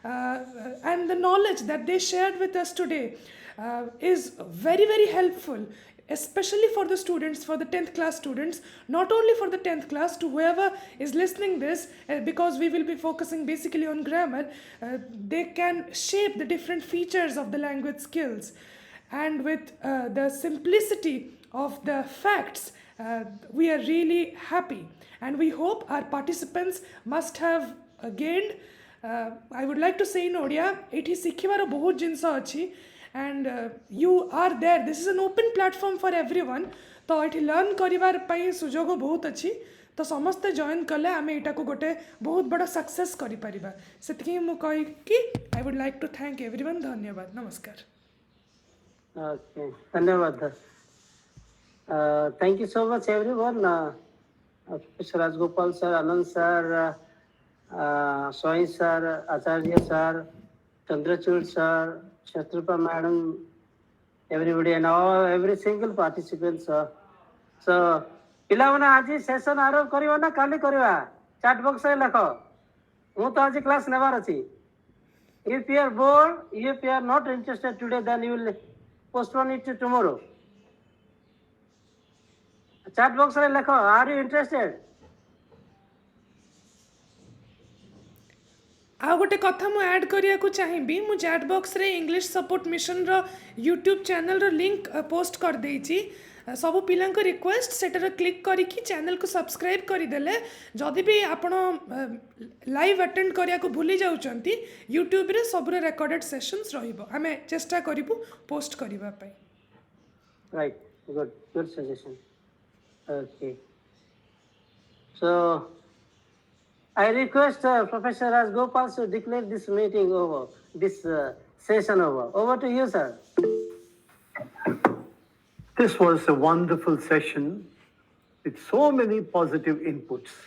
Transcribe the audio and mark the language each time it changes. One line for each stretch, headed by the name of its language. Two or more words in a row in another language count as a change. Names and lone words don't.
English: and the knowledge that they shared with us today is very, very helpful especially for the students, for the 10th class students, not only for the 10th class, to whoever is listening this, because we will be focusing basically on grammar, they can shape the different features of the language skills. And with the simplicity of the facts, we are really happy. And we hope our participants must have gained, I would like to say in Odia,
Odia: ଏଠି ଶିଖିବାର ବହୁତ ଜିନିଷ ଅଛି,
English: and you are there. This is an open platform for everyone.
Odia: ତ ଏଠି ଲର୍ନ କରିବାର ପାଇଁ ସୁଯୋଗ ବହୁତ ଅଛି, ତ ସମସ୍ତେ ଜଏନ କଲେ ଆମେ ଏଟା କୁ ଗୋଟେ ବହୁତ ବଡ଼ ସକ୍ସେସ କରି ପାରିବା। ସେଥିକି ମୁଁ କହି କି
English: I would like to thank everyone.
Odia: ଧନ୍ୟବାଦ, ନମସ୍କାର। Okay, धन्यवाद।
English: Thank you so much everyone. Professor Rajagopal sir, Anand sir, Swai sir, Acharya sir, Chandrachud sir, Shastrupa madam, everybody and all, every single participant sir. So,
Odia: ପିଲାମାନେ ଆଜି ସେସନ୍ ଆରମ୍ଭ କରିବ ନା କାଲି କରିବା? ଚାଟ୍ ବକ୍ସରେ ଲେଖ। ମୁଁ ତ ଆଜି କ୍ଲାସ୍ ନେବାର ଅଛି।
English: If you are bored, if you are not interested today, then you will postpone it to tomorrow. Chat box
Odia: ରେ ଲେଖ,
English: are you interested?
Odia: ଆଉ ଗୋଟେ କଥା ମୁଁ ଆଡ କରିବା କୁ ଚାହିଁବି, ମୁଁ
English: chat box
Odia: ରେ ଇଂଲିଶ ସପୋର୍ଟ ମିଶନ ର ୟୁଟ୍ୟୁବ ଚ୍ୟାନେଲ ର ଲିଙ୍କ ପୋଷ୍ଟ କରି ଦେଇଛି। ସବୁ ପିଲା କୁ ରିକ୍ୱେଷ୍ଟ ସେଠାରେ କ୍ଲିକ କରିକି ଚ୍ୟାନେଲ କୁ ସବସ୍କ୍ରାଇବ କରି ଦେଲେ, ଯଦି ବି ଆପଣ
English: live attend
Odia: କରିବା କୁ ଭୁଲି ଯାଉଛନ୍ତି, ୟୁଟ୍ୟୁବ ରେ ସବୁ ରେ
English: recorded sessions
Odia: रहिबो। ଆମେ ଚେଷ୍ଟା କରିବୁ ପୋଷ୍ଟ କରିବା ପାଇଁ।
English: Right, good suggestion. Okay. So, I request Professor Rajagopal to declare this meeting over, this session over. Over to you, sir. This was a wonderful session with so many positive inputs.